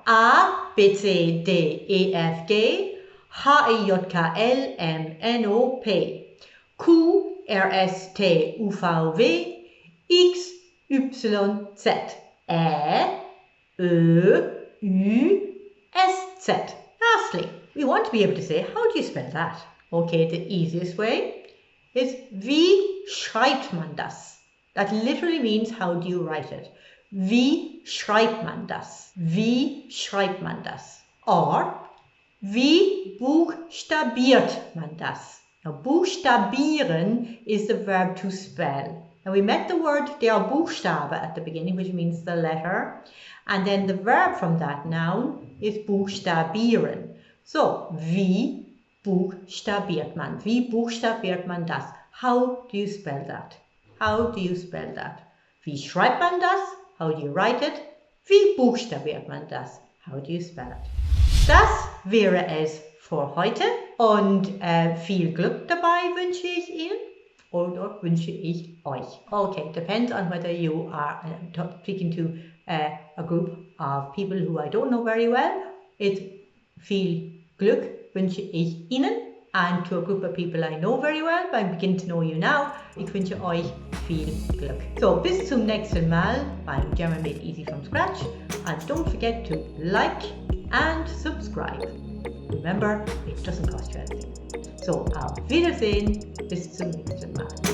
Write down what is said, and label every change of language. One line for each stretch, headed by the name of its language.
German: A, B, C, D, E, F, G, H, I, J, K, L, M, N, O, P, Q, R, S, T, U, V, W, X, Y, Z, E, Ö, U, S, Z.
English: Lastly, we want to be able to say, how do you spell that? Okay, the easiest way is
German: wie schreibt man das?
English: That literally means how do you write it?
German: Wie schreibt man das? Wie schreibt man das? Or wie buchstabiert man das?
English: Now buchstabieren is the verb to spell. Now we met the word der Buchstabe at the beginning, which means the letter. And then the verb from that noun is buchstabieren.
German: So wie buchstabiert man? Wie buchstabiert man das?
English: How do you spell that? How do you spell that?
German: Wie schreibt man das?
English: How do you write it?
German: Wie buchstabiert man das?
English: How do you spell it?
German: Das wäre es für heute und viel Glück dabei wünsche ich Ihnen oder wünsche ich euch.
English: Okay, depends on whether you are speaking to a group of people who I don't know very well.
German: It's viel Glück wünsche ich Ihnen.
English: And to a group of people I know very well, I begin to know you now,
German: ich wünsche euch viel Glück. So, bis zum nächsten Mal beim German Made Easy from Scratch.
English: And don't forget to like and subscribe. Remember, it doesn't cost you anything. So,
German: auf Wiedersehen, bis zum nächsten Mal.